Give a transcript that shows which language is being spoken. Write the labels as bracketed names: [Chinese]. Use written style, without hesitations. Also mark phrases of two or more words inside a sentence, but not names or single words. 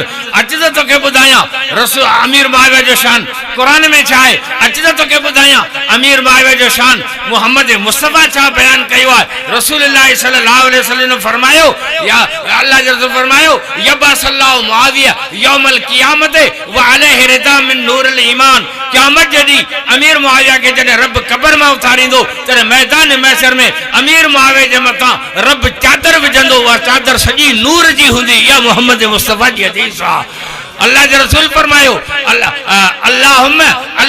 [Sindhi] अच त तोखे ॿुधायां रसूल अमीर मुआविया जो शान क़ुर में छा आहे। अच त तोखे ॿुधायां अमीर मुआविया जो शान मुहम्मद मुस्तफ़ा छा बयान कयो आहे। रसूल [Arabic] صلى الله عليه وسلم [Sindhi] ने फरमायो, या अल्लाह जो रसूल फरमायो, [Arabic] يبعث الله معاوية يوم القيامة وعليه رداء من نور الإيمان. [Sindhi] क़यामत जे ॾींहुं अमीर मुआविया के जॾहिं रब क़ब्र मां उथारींदो, तॾहिं मैदान महशर में अमीर मुआविया जे मथां रब चादर विझंदो, उहा चादर सॼी नूर जी हूंदी। इहा मुहम्मद मुस्तफ़ा जी हदीस आहे। अल्लाह जो रसूल फरमायो, अल्लाहुम्मा